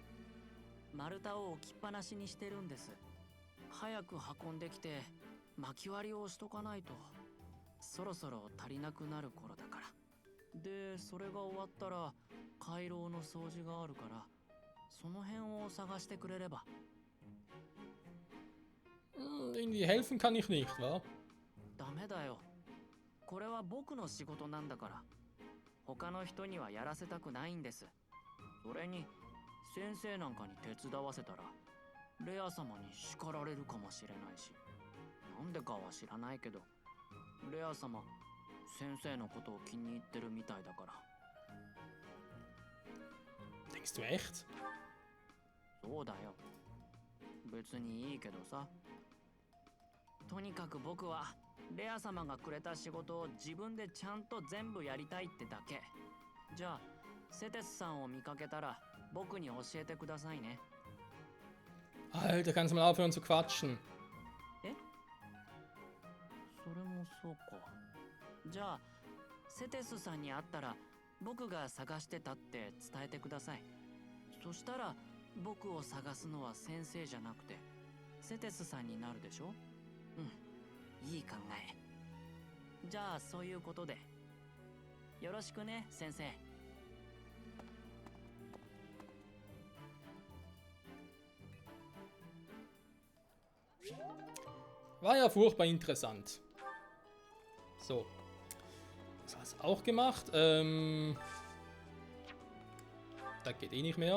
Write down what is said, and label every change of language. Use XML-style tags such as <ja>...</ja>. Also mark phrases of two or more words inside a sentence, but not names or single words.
<ja>丸太を置きっぱなしにしてるんです。早く運んできて薪割りをしとかないと。そろそろ足りなくなる頃だから。で、それが終わったら回廊の掃除があるから、その辺を探してくれれば。</ja> <de>Irgendwie helfen kann ich nicht, wa?</de> <ja>ダメだよ。これは僕の仕事なんだから。他の人にはやらせたくないんです。それに先生なんかに手伝わせたらレア様に叱られるかもしれないし、なんでかは知らないけどレア様先生のことを気に入ってるみたいだから。</ja> <de>Denkst du echt?</de> <ja>そうだよ。別にいいけどさ。とにかく僕はレア様がくれた仕事を自分でちゃんと全部やりたいってだけ。じゃあセテスさんを見かけたら僕に教えてくださいね。</ja> <de>Alter, kannst du mal aufhören zu quatschen?</de> <ja>それもそうか。じゃあセテスさんに会ったら僕が探してたって伝えてください。そしたら僕を探すのは先生じゃなくてセテスさんになるでしょ。いい考え。じゃあそういうことでよろしくね先生。</ja> <de>War ja furchtbar interessant. So. Das hast du auch gemacht. Da geht eh nicht mehr.</de>